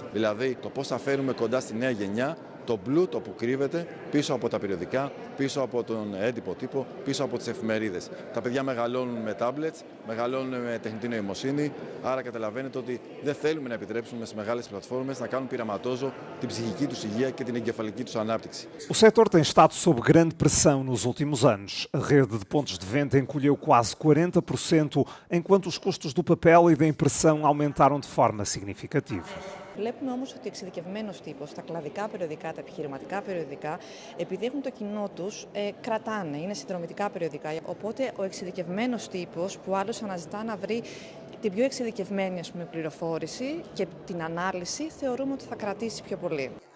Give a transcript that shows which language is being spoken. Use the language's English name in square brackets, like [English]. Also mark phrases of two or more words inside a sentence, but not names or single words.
[Greek] Δηλαδή το πώς θα φέρουμε κοντά στη νέα γενιά το πλούτο που κρύβεται πίσω από τα περιοδικά, πίσω από τον έντυπο τύπο, πίσω από τις εφημερίδες. Τα παιδιά μεγαλώνουν με τάμπλετς, μεγαλώνουν με τεχνητή νοημοσύνη, άρα καταλαβαίνετε ότι δεν θέλουμε να επιτρέψουμε στις μεγάλες πλατφόρμες να κάνουν πειραματόζω την ψυχική τους υγεία και την εγκεφαλική τους ανάπτυξη. [Portuguese] O setor tem estado sob grande pressão nos últimos anos. A rede de pontos de venda encolheu quase 40%, enquanto os custos do papel e da impressão aumentaram de forma significativa. [Greek] Βλέπουμε όμως ότι ο εξειδικευμένος τύπος, τα κλαδικά περιοδικά, τα επιχειρηματικά περιοδικά, επειδή έχουν το κοινό τους, κρατάνε, είναι συνδρομητικά περιοδικά. Οπότε ο εξειδικευμένος τύπος που άλλος αναζητά να βρει την πιο εξειδικευμένη πληροφόρηση και την ανάλυση, θεωρούμε ότι θα κρατήσει πιο πολύ.